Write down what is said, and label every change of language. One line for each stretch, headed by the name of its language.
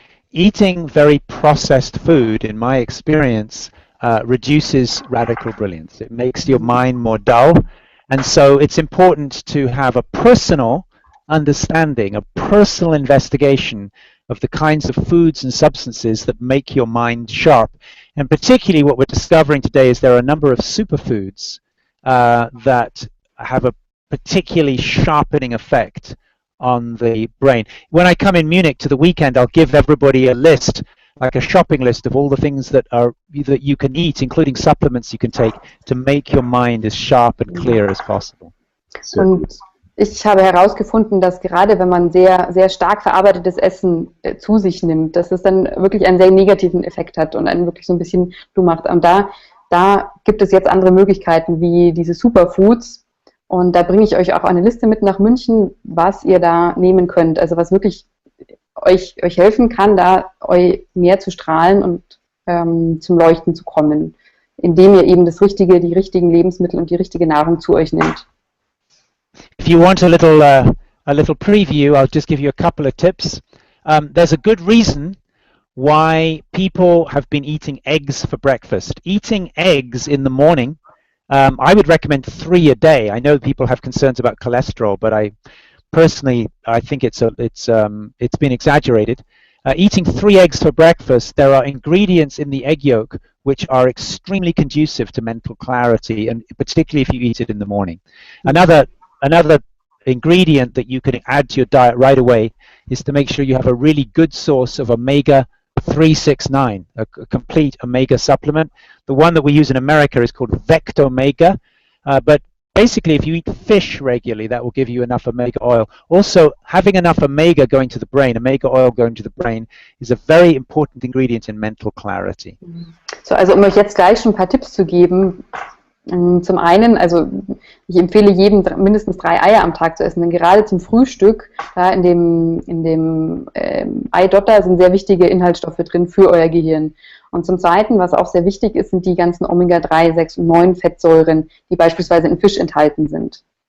English: Eating very processed food, in my experience, reduces radical brilliance. It makes your mind more dull, and so it's important to have a personal understanding, a personal investigation of the kinds of foods and substances that make your mind sharp. And particularly what we're discovering today is there are a number of superfoods that have a particularly sharpening effect on the brain. When I come in Munich to the weekend, I'll give everybody a list, like a shopping list of all the things that you can eat, including supplements you can take, to make your mind as sharp and clear as possible.
German: Und ich habe herausgefunden, dass gerade wenn man sehr, sehr stark verarbeitetes Essen zu sich nimmt, dass es dann wirklich einen sehr negativen Effekt hat und einen wirklich so ein bisschen dumm macht. Und da gibt es jetzt andere Möglichkeiten wie diese Superfoods. Und da bringe ich euch auch eine Liste mit nach München, was ihr da nehmen könnt. Also was wirklich euch helfen kann, da mehr zu strahlen und zum Leuchten zu kommen, indem ihr eben die richtigen Lebensmittel und die richtige Nahrung zu euch nehmt.
English: If you want a little preview, I'll just give you a couple of tips. There's a good reason why people have been eating eggs for breakfast. Eating eggs in the morning, I would recommend 3 a day. I know people have concerns about cholesterol, but I think it's been exaggerated. Eating 3 eggs for breakfast, there are ingredients in the egg yolk which are extremely conducive to mental clarity, and particularly if you eat it in the morning. Another ingredient that you can add to your diet right away is to make sure you have a really good source of omega 369, a complete omega supplement. The one that we use in America is called Vectomega, but basically if you eat fish regularly, that will give you enough omega oil. Also, having enough omega going to the brain, omega oil going to the brain, is a very important ingredient in mental clarity.
German: So, also um euch jetzt gleich schon ein paar Tipps zu geben. Zum einen, also ich empfehle jedem mindestens 3 Eier am Tag zu essen, denn gerade zum Frühstück, da in dem Eidotter sind sehr wichtige Inhaltsstoffe drin für euer Gehirn. Und zum Zweiten, was auch sehr wichtig ist, sind die ganzen Omega-3, 6 und 9 Fettsäuren, die beispielsweise in Fisch enthalten sind.